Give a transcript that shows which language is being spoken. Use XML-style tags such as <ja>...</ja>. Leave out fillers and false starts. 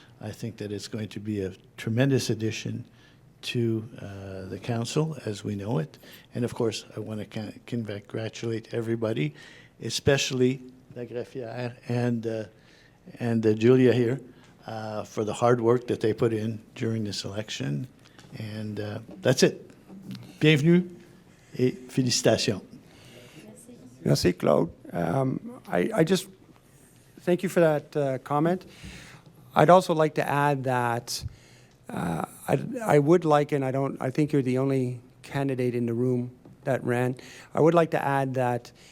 <en>I think that it's going to be a tremendous addition to the council as we know it. And of course, I want to congratulate everybody, especially la greffière and Julia here, for the hard work that they put in during this election. And that's it.</en> <fr>Bienvenue et félicitations. Merci, Claude.</fr> <en>I just thank you for that comment. I'd also like to add that I would like, and I think you're the only candidate in the room that ran. I would like to add that.</en>